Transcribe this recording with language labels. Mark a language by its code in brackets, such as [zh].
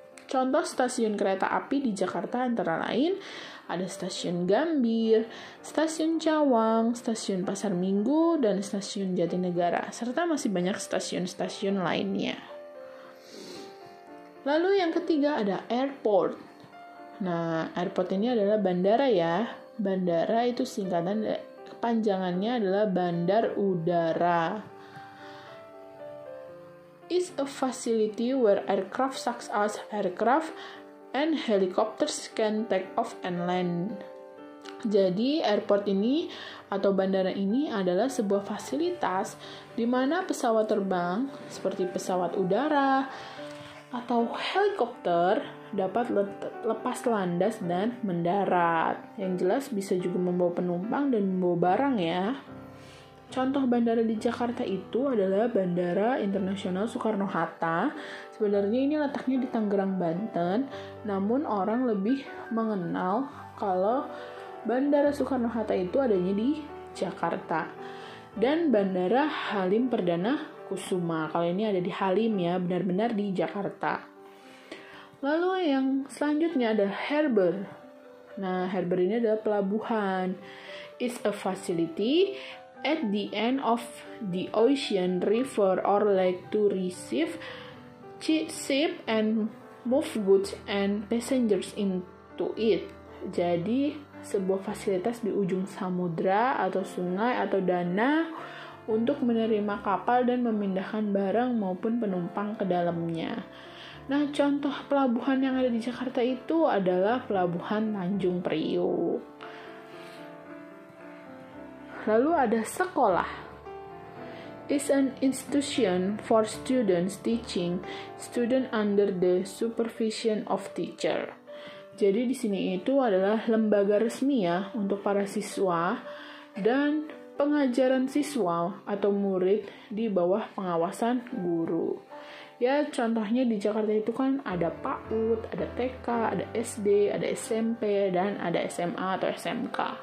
[id] Contoh stasiun kereta api di Jakarta antara lain ada Stasiun Gambir, Stasiun Cawang, Stasiun Pasar Minggu, dan Stasiun Jatinegara, serta masih banyak stasiun-stasiun lainnya. Lalu yang ketiga ada airport. Nah, airport ini adalah bandara ya. Bandara itu singkatan, kepanjangannya adalah bandar udara. [en] It's a facility where aircraft such as aircraft and helicopters can take off and land. [id] Jadi, airport ini atau bandara ini adalah sebuah fasilitas di mana pesawat terbang seperti pesawat udara atau helikopter dapat lepas landas dan mendarat. Yang jelas bisa juga membawa penumpang dan membawa barang ya. Contoh bandara di Jakarta itu adalah Bandara Internasional Soekarno-Hatta. Sebenarnya ini letaknya di Tangerang, Banten, namun orang lebih mengenal kalau Bandara Soekarno-Hatta itu adanya di Jakarta. Dan Bandara Halim Perdana Kusuma. Kalau ini ada di Halim ya, benar-benar di Jakarta. Lalu yang selanjutnya ada harbor. Nah, harbor ini adalah pelabuhan. [en] It's a facility at the end of the ocean, river, or lake to receive ship and move goods and passengers into it. [id] Jadi, sebuah fasilitas di ujung samudra atau sungai atau danau untuk menerima kapal dan memindahkan barang maupun penumpang ke dalamnya. Nah, contoh pelabuhan yang ada di Jakarta itu adalah Pelabuhan Tanjung Priuk. Lalu ada sekolah. [en] Is an institution for students teaching student under the supervision of teacher. [id] Jadi di sini itu adalah lembaga resmi ya untuk para siswa dan pengajaran siswa atau murid di bawah pengawasan guru. Ya, contohnya di Jakarta itu kan ada PAUD, ada TK, ada SD, ada SMP, dan ada SMA atau SMK.